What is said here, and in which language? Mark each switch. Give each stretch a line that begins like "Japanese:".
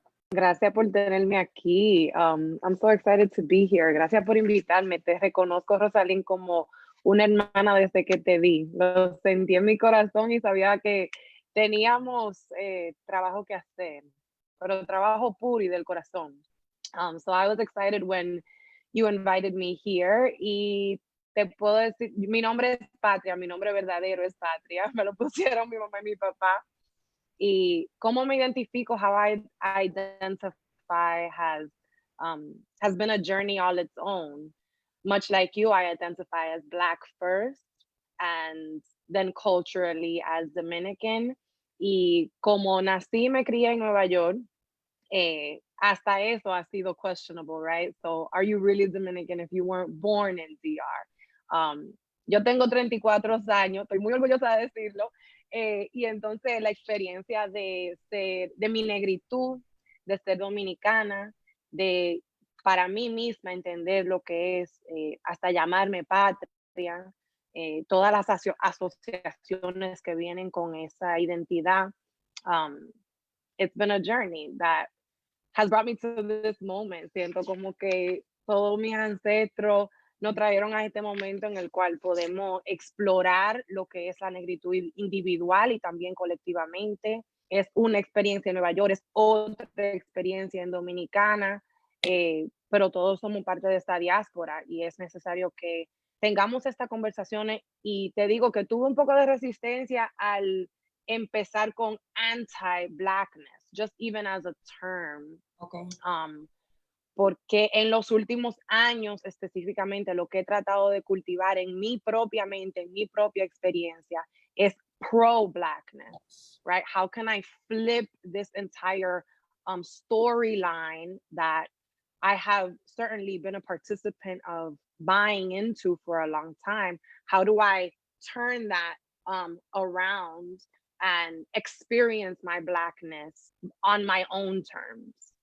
Spanish: Gracias por tenerme aquí.
English: I'm so excited to be here.
Spanish: Gracias por invitarme. Te reconozco, Rosalín, como una hermana desde que te vi. Lo sentí en mi corazón y sabía que teníamos trabajo que hacer, pero trabajo puro y del corazón.
English: So I was excited when you invited me here.
Spanish: Y te puedo decir, mi nombre es Patria, mi nombre verdadero es Patria. Me lo pusieron mi mamá y mi papá. Y cómo me identifico,
English: how I identify has been a journey all its own. Much like you, I identify as Black first and then culturally as Dominican.
Spanish: Y como nací y me crié en Nueva York, hasta eso ha sido
English: questionable, right? So are you really Dominican if you weren't born in DR?
Spanish: Yo tengo 34 años, estoy muy orgullosa de decirlo. Y entonces la experiencia de mi negritud, de ser dominicana, de para mí misma entender lo que es hasta llamarme patria, todas las asociaciones que vienen con esa identidad.
English: It's been a journey that has brought me to this moment.
Spanish: Siento como que todos mis ancestros nos trajeron a este momento en el cual podemos explorar lo que es la negritud individual y también colectivamente. Es una experiencia en Nueva York, es otra experiencia en Dominicana, pero todos somos parte de esta diáspora y es necesario que tengamos esta conversación. Y te digo que tuve un poco de resistencia al empezar con anti-blackness,
English: just even as a term. Okay.
Spanish: Porque en los últimos años específicamente lo que he tratado de cultivar en mi propia mente, en mi propia experiencia, es pro-blackness, right?
English: How can I flip this entire storyline that I have certainly been a participant of buying into for a long time? How do I turn that around and experience my blackness on my own terms?